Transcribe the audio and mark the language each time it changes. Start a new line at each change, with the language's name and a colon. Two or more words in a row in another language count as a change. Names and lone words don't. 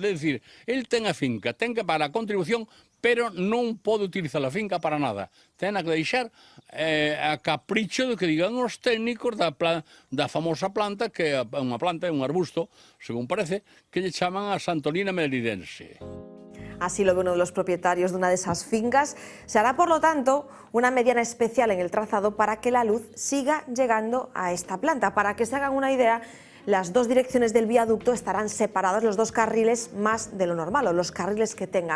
Galician: É dicir, el ten a finca, ten que pagar a contribución, pero non pode utilizar a finca para nada. Ten que deixar a capricho do que digan os técnicos da famosa planta, que é unha planta, é un arbusto, según parece, que lle chaman a Santolina melidense.
Spanish: Así lo ve uno de los propietarios de una de esas fincas. Se hará, por lo tanto, una mediana especial en el trazado para que la luz siga llegando a esta planta. Para que se hagan una idea, las dos direcciones del viaducto estarán separadas, los dos carriles más de lo normal, o los carriles que tenga.